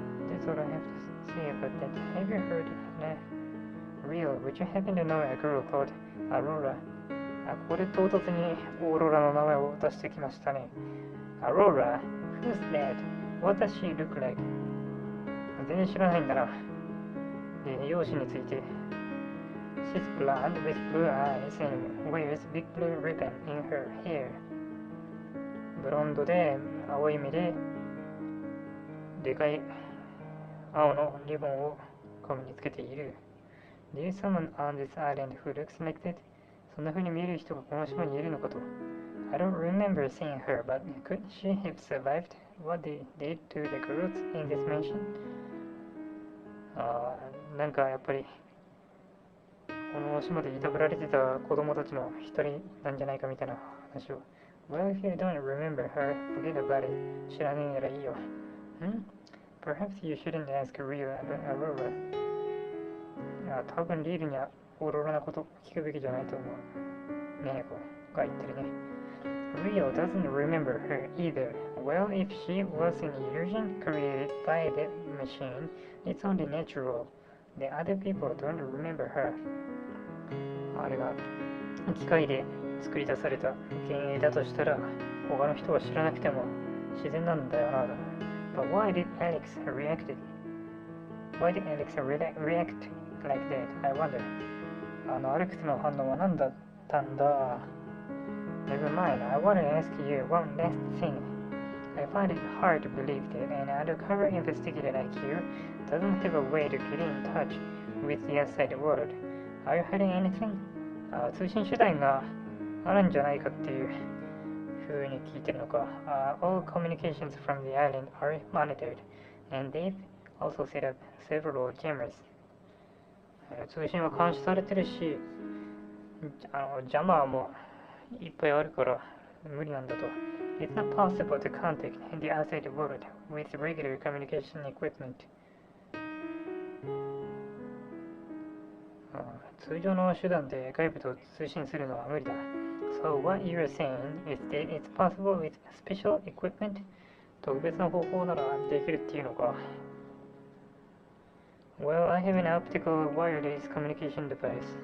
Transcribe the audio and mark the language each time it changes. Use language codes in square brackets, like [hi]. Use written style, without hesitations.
[en] That's all I have to say about that. Have you heard Real, would you happen to know a girl called Aurora? [ja] ここで唐突にオーロラの名前を出してきましたね。 [en] Aurora? Who's that? What does she look like? [ja] 全然知らないんだな。容姿について。 [en] She's blonde with blue eyes and wears big blue ribbon in her hair. [ja] ブロンドで青い目ででかい青のリボンを髪につけている。 [en] There is someone on this island who looks like that. [ja] そんな風に見える人がこの島にいるのかと。 [en] I don't remember seeing her, but could she have survived what they did to the girls in this mansion? [ja] なんかやっぱりこの島でいたぶられてた子供たちの一人なんじゃないかみたいな話を。 [en] Well, if you don't remember her, forget about it. [ja] 知らねえならいいよ。 [en] Perhaps you shouldn't ask Rio about Aurora. [ja] 多分リールにはオーロラのこと聞くべきじゃないと思う。ねえ子が言ってるね。 [en] Rio doesn't remember her either. Well, if she was an illusion created by that machine, it's only natural. The other people don't remember her. [ja] あれが機械で作り出された幻影だとしたら、他の人は知らなくても自然なんだよな。 [en] But why did Alex react like that? I wonder. [ja] アレックスの反応は何だったんだ。 [en] Never mind, I want to ask you one last thing. I find it hard to believe that an undercover investigator like you doesn't have a way to get in touch with the outside world. Are you hiding anything? [ja] 通信手段があるんじゃないかっていう風に聞いてるのか。 [en] All communications from the island are monitored, and they've also set up several jammers. [ja] 通信は監視されてるし、ジャマーもいっぱいあるから無理なんだと。 [en] It's not possible to contact the outside world with regular communication equipment. [ja] 通常の手段で外部と通信するのは無理だ。 [en] So what you're saying is that it's possible with special equipment? [ja] 特別な方法ならできるっていうのか。 [en] Well, I have an optical wireless communication device.